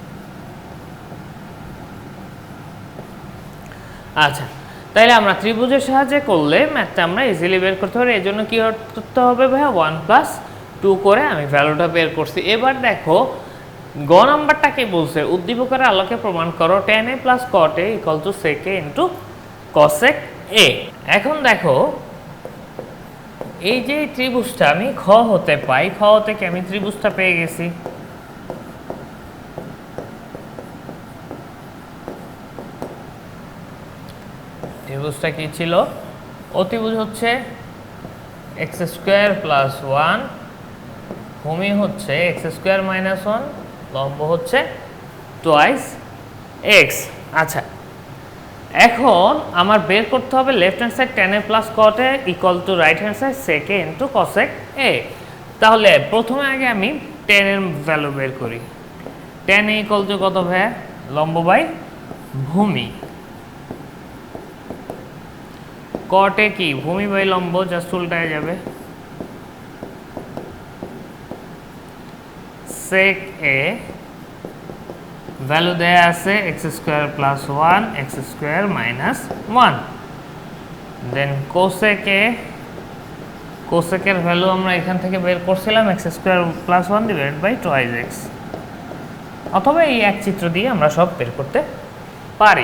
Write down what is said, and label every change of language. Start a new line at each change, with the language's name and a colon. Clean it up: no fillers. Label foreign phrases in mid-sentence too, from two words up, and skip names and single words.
Bangla: আচ্ছা, তাইলে আমরা ত্রিভুজের সাহায্যে করলে ম্যাথটা আমরা ইজিলি বের করতে পারি। এর জন্য কি করতে হবে ভাইয়া? 1 প্লাস 2 করে আমি ভ্যালুটা বের করছি। এবার দেখো গ নাম্বারটা কি বলছে? উদ্দীপকের আলোকে প্রমাণ করো
English: tan a plus cot a equal to sec a into cosec a.
Bangla: এখন দেখো এই যে ত্রিভুজটা আমি খ হতে পাই, খ হতে কি আমি ত্রিভুজটা পেয়ে গেছি। ত্রিভুজটা কি ছিল? অতিভুজ হচ্ছে
English: x square plus 1,
Bangla: ভূমি হচ্ছে
English: x square minus 1,
Bangla: লম্ব হচ্ছে
English: twice x.
Bangla: আচ্ছা, এখন আমার বের করতে হবে
English: left hand side tan a plus cot a equal to right hand side sec a into cosec a.
Bangla: তাহলে প্রথমে আগে আমি tan এর ভ্যালু বের করি। tan a ইকুয়াল টু কত ভাইয়া? লম্ব বাই ভূমি। cot a কি? ভূমি বাই লম্ব, জাস্ট উল্টায় যাবে। sec a ভ্যালু দেয়া আছে x² + 1 x² - 1,
English: then cosec a,
Bangla: cosec এর ভ্যালু আমরা এখান থেকে বের করছিলাম x² + 1 / 2x, অথবা এই এক চিত্র দিয়ে আমরা সব বের করতে পারি।